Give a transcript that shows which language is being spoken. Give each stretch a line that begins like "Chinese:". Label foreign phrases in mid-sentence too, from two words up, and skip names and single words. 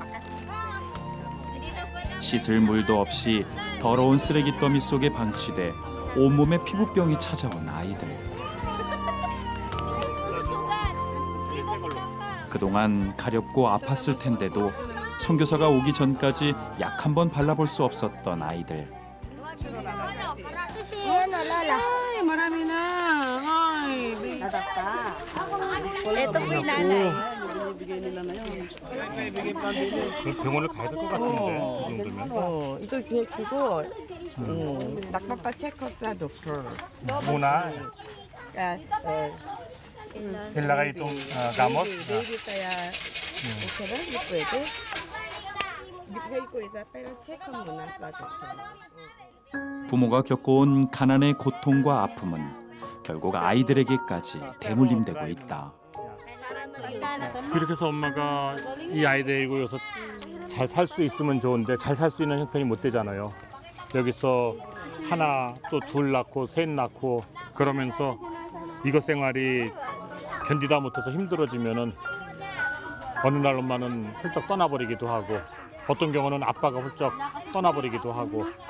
Korean: 씻을 물도 없이 더러운 쓰레기 더미 속에 방치돼 온몸에 피부병이 찾아온 아이들. 그동안 가렵고 아팠을 텐데도 선교사가 오기 전까지 약 한 번 발라볼 수 없었던 아이들.
Filipino: Ay, marami na. Ay, Ito po yung nanay. binibigay nila na yun.
Korean: 병원을 가야 될 것 같은데 이 정도면.
Filipino: Ito 주고 nakpapa sa doktor. muna ilagay itong gamot. Baby kaya okay ba? Hindi pwede. Bigay ko isa pero check muna sa doktor.
Korean: 부모가 겪어온 가난의 고통과 아픔은 결국 아이들에게까지 대물림되고 있다. 이렇게 해서 엄마가 이 아이 데리고 여기서 잘 살 수 있으면 좋은데 잘 살 수 있는 형편이 못 되잖아요. 여기서 하나 또 둘 낳고 셋 낳고 그러면서 이것 생활이 견디다 못해서 힘들어지면은 어느 날 엄마는 훌쩍 떠나버리기도 하고 어떤 경우는 아빠가 훌쩍 떠나버리기도 하고